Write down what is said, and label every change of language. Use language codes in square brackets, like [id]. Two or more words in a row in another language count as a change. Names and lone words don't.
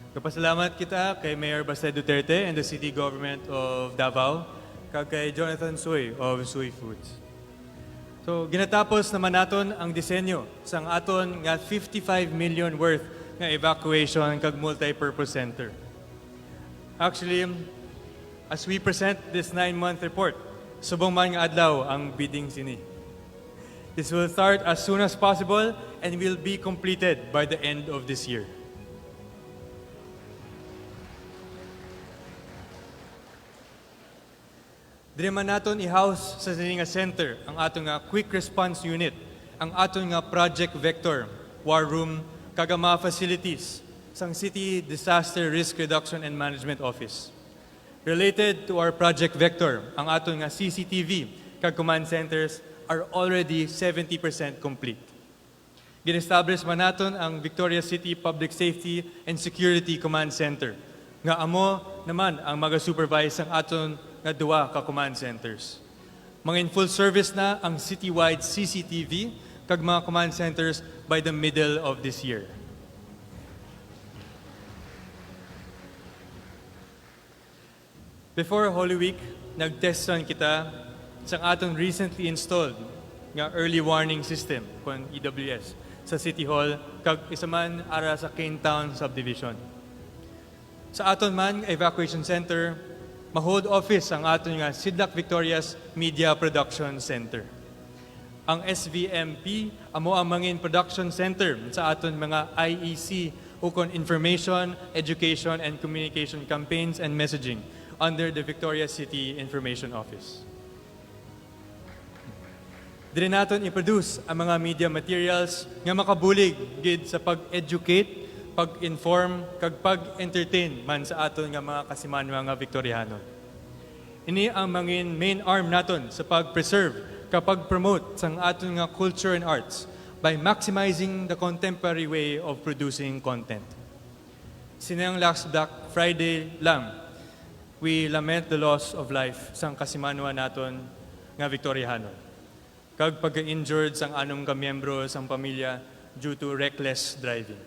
[hil] Pasalamat kita kay Mayor Baste Duterte and the City Government of Davao, kag kay Jonathan Suy of Suy Foods. So, ginatapos naman naton ang disenyo sang aton nga 55 million worth nga evacuation kag multi-purpose center. Actually, [en] as we present this 9-month report, [hil] subong man nga adlaw ang bidding sini. [en] This will start as soon as possible and will be completed by the end of this year. [hil] Dire man naton i-house sa sini nga center ang aton nga quick response unit, ang aton nga project vector, [en] war room, [hil] kag mga facilities sang City Disaster Risk Reduction and Management Office. [en] Related to our project vector, [hil] ang aton nga CCTV kag [en] command centers are already 70% complete. [hil] Gin-establish man naton ang Victoria City Public Safety and Security Command Center, nga amo naman ang maga-supervise ang aton nga duwa ka command centers. Mga [en] in full service [hil] na ang citywide CCTV kag mga command centers [en] by the middle of this year. Before Holy Week, [hil] nag-testan kita sa atong [en] recently installed [hil] nga early warning system kon EWS sa City Hall kag isa man ara sa Cane Town subdivision. Sa aton man evacuation center, ma-hold office ang aton nga Sidlak Victoria's Media Production Center. Ang SVMP amo ang mangin production center sa aton mga IEC ukon Information, Education and Communication Campaigns and Messaging under the Victoria City Information Office. Dire naton i-produce ang mga media materials nga makabulig gid sa pag-educate, pag-inform, kag pag-entertain man sa aton nga mga kasimanwa nga Victoriano. Ini ang mangin [en] main arm [hil] naton sa pag-preserve kapag promote sang aton nga [en] culture and arts by maximizing the contemporary way of producing content. [hil] Sinang last Black Friday lang, [en] we lament the loss of life [hil] sang kasimanwa naton nga Victoriano. Kag pagka-injured sang anong kamiyembro sang pamilya [en] due to reckless driving.